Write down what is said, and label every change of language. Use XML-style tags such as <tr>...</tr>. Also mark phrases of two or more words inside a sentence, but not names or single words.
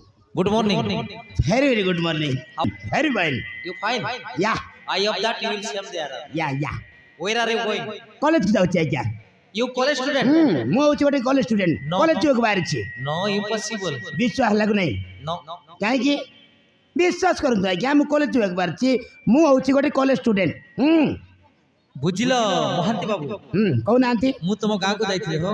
<en>Good morning. Very good morning. Very well. You fine? Yeah, I hope that you will come there. yeah. Where are you going?</en> <or>College କୁ ଯାଉଛି ଆଜ୍ଞା।</or> <en>You college student?</en> <or>ମୁଁ ହଉଛି ଗୋଟେ</or> <en>college student.</en> <or>No, କଲେଜ no. ଯିବାକୁ ବାହାରିଛି।</or> <en>No, impossible.</en> <or>ବିଶ୍ୱାସ ଲାଗୁ ନାହିଁ। No. କାହିଁକି? ବିଶ୍ୱାସ କରନ୍ତୁ ଆଜ୍ଞା ମୁଁ କଲେଜ ଯିବାକୁ ବାହାରିଛି। ମୁଁ ହଉଛି ଗୋଟେ</or> <en>college student.</en> <or>ବୁଝିଲ ମହାନ୍ତି ବାବୁ କହୁନାହାନ୍ତି। ମୁଁ ତମ ଗାଁକୁ ଯାଇଥିଲି ହୋ।</or>